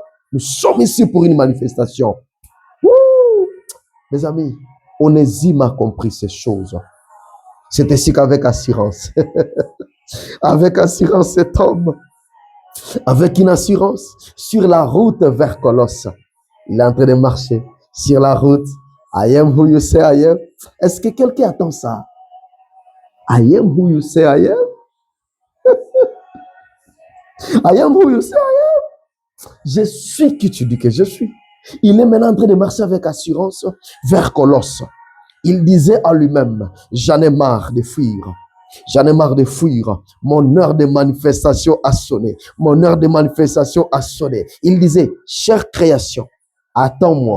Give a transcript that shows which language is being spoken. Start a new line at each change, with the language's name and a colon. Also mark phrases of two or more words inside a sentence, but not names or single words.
French: Nous sommes ici pour une manifestation. Mes amis, Onésime a compris ces choses. C'est ainsi qu'avec assurance, avec assurance, cet homme, avec une assurance, sur la route vers Colosse, il est en train de marcher sur la route.
English: I am who you say I am.
French: Est-ce que quelqu'un attend ça?
English: I am who you say I am. I am who you say I am.
French: Je suis qui tu dis que je suis. Il est maintenant en train de marcher avec assurance vers Colosse. Il disait à lui-même, j'en ai marre de fuir. J'en ai marre de fuir. Mon heure de manifestation a sonné. Mon heure de manifestation a sonné. Il disait, chère création, attends-moi.